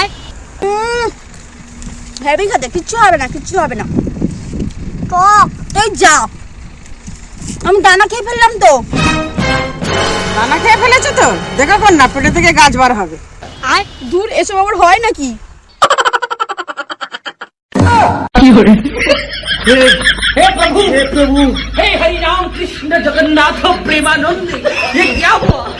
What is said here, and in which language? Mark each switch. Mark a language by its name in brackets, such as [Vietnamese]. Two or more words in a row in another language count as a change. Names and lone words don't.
[Bangla] হেভি খেতে, কিচ্ছু হবে না, কিচ্ছু হবে না। টক এই যা, আমি দানা খেয়ে ফেললাম তো। দানা খেয়ে ফেলেছো তো, দেখো কোন না পেটে থেকে গাছ বার হবে। আয় দূর, এসব আবার হয় নাকি? [Hindi] हे प्रभु हे हरि राम कृष्ण जगन्नाथ प्रेमानंद, ये क्या हुआ?